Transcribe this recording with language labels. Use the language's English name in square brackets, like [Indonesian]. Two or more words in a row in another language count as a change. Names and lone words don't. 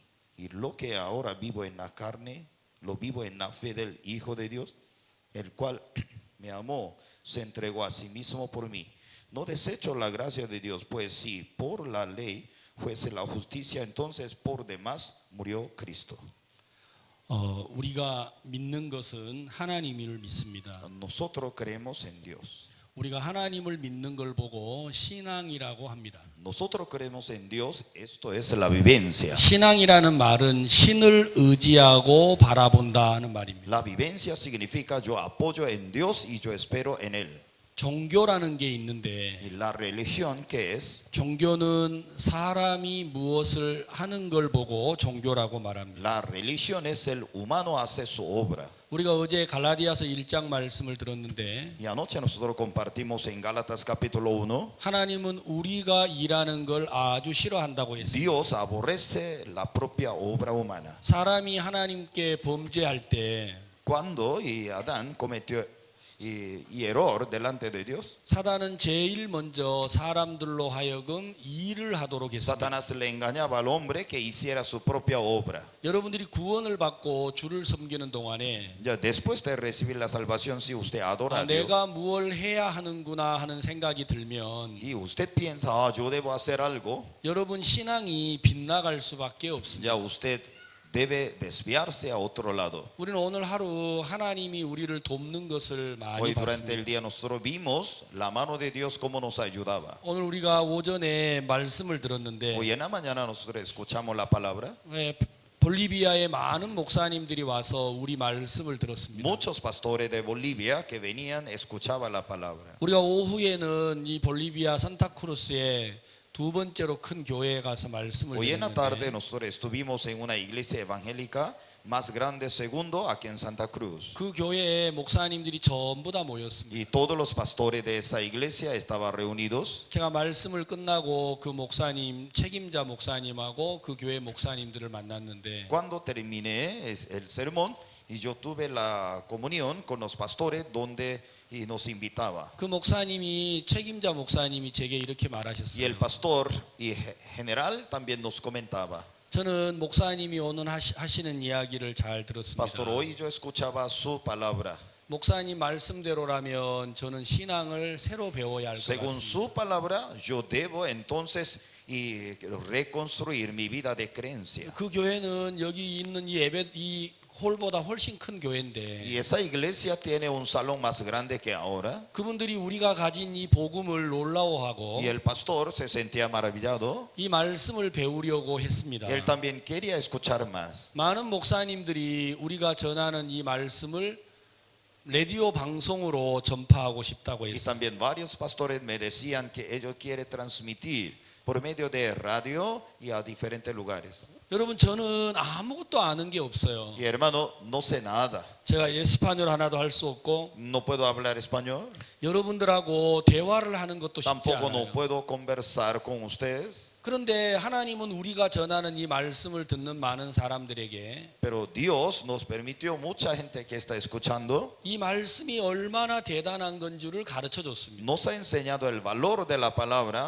[Spanish] Y lo que ahora vivo en la carne, lo vivo en la fe del Hijo de Dios, el cual me amó, se entregó a sí mismo por mí. No desecho la gracia de Dios, pues si por la ley fuese la justicia, entonces por demás murió Cristo. [Korean] 우리가 믿는 것은 하나님을 믿습니다. [Spanish] Nosotros creemos en Dios. [Korean] 우리가 하나님을 믿는 걸 보고 신앙이라고 합니다. [Spanish] Nosotros creemos en Dios, esto es la vivencia. [Korean] 신앙이라는 말은 신을 의지하고 바라본다는 말입니다. [Spanish] La vivencia significa yo apoyo en Dios y yo espero en Él. [Korean] 종교라는 게 있는데 [Spanish] Y la religión, ¿qué es? [Korean] 종교는 사람이 무엇을 하는 걸 보고 종교라고 말합니다. [Spanish] La religión es el humano hace su obra. [Korean] 우리가 어제 갈라디아서 1장 말씀을 들었는데 [Spanish] Y anoche nosotros compartimos en Gálatas capítulo 1. [Korean] 하나님은 우리가 일하는 걸 아주 싫어한다고 했어요. [Spanish] Dios aborrece la propia obra humana. [Korean] 사람이 하나님께 범죄할 때 [Spanish] Cuando Adán cometió y error delante de Dios, [Korean] 사단은 제일 먼저 사람들로 하여금 일을 하도록 했습니다. [Spanish] Satanás le engañaba al hombre que hiciera su propia obra. [Korean] 여러분들이 구원을 받고 주를 섬기는 동안에 [Spanish] Ya después de recibir la salvación, si usted adora a Dios [Korean] 내가 뭘 해야 하는구나 하는 생각이 들면 [Spanish] y usted piensa, yo debo hacer algo, [Korean] 여러분 신앙이 빗나갈 수밖에 없습니다. [Spanish] ya usted debe desviarse a otro lado. [Korean] 우리는 오늘 하루 하나님이 우리를 돕는 것을 많이 [Spanish] Hoy durante [Korean] 봤습니다. [Spanish] el día nosotros vimos la mano de Dios cómo nos ayudaba. [Korean] 오늘 우리가 오전에 말씀을 들었는데 [Spanish] Hoy en la mañana nosotros escuchamos la palabra. [Korean] 볼리비아의 많은 목사님들이 와서 우리 말씀을 들었습니다. [Spanish] Muchos pastores de Bolivia que venían escuchaban la palabra. [Korean] 우리가 오후에는 이 볼리비아 산타크루스에 두 번째로 큰 교회에 가서 말씀을 [Spanish] Hoy en la tarde [Korean] 드렸는데 [Spanish] nosotros estuvimos en una iglesia evangélica más grande segundo aquí en Santa Cruz. [Korean] 그 교회에 목사님들이 전부 다 모였습니다. [Spanish] Y todos los pastores de esa iglesia estaban reunidos. [Korean] 제가 말씀을 끝나고 그 목사님 책임자 목사님하고 그 교회 목사님들을 만났는데 [Spanish] Cuando terminé el sermón y yo tuve la comunión con los pastores donde nos invitaba. [Korean] 그 목사님이 책임자 목사님이 제게 이렇게 [Spanish] Y [Korean] 말하셨어요. [Spanish] el pastor y general también nos comentaba. [Korean] 저는 목사님이 오늘 하시는 이야기를 잘 들었습니다. [Spanish] Pastor, hoy yo escuchaba su palabra. [Korean] 목사님 말씀대로라면 저는 신앙을 새로 배워야 할 것 [Spanish] Según [Korean] 같습니다. [Spanish] su palabra, yo debo entonces reconstruir mi vida de creencia. [Korean] 그 교회는 여기 있는 이 홀보다 훨씬 큰 교회인데 [Spanish] Y esa iglesia tiene un salón más grande que ahora. [Korean] 그분들이 우리가 가진 이 복음을 놀라워하고 [Spanish] Y el pastor se sentía maravillado. [Korean] 이 말씀을 배우려고 했습니다. [Spanish] Él también quería escuchar más. [Korean] 많은 목사님들이 우리가 전하는 이 말씀을 라디오 방송으로 전파하고 싶다고 [Spanish] Y [Korean] 했어요. [Spanish] también varios pastores me decían que ellos quieren transmitir por medio de radio y a diferentes lugares. [Korean] 여러분 저는 아무것도 아는 게 없어요. [Spanish] Y hermano, no sé nada. [Korean] 제가 에스파뇰 하나도 할 수 없고 [Spanish] No puedo hablar español. [Korean] 여러분들하고 대화를 하는 것도 쉽지 [Spanish] Tampoco no [Korean] 않아요. [Spanish] puedo conversar con ustedes. [Korean] 그런데 하나님은 우리가 전하는 이 말씀을 듣는 많은 사람들에게 [Spanish] Pero Dios nos permitió, mucha gente que está escuchando, [Korean] 이 말씀이 얼마나 대단한 건 줄을 가르쳐 줬습니다. [Spanish] nos ha enseñado el valor de la palabra.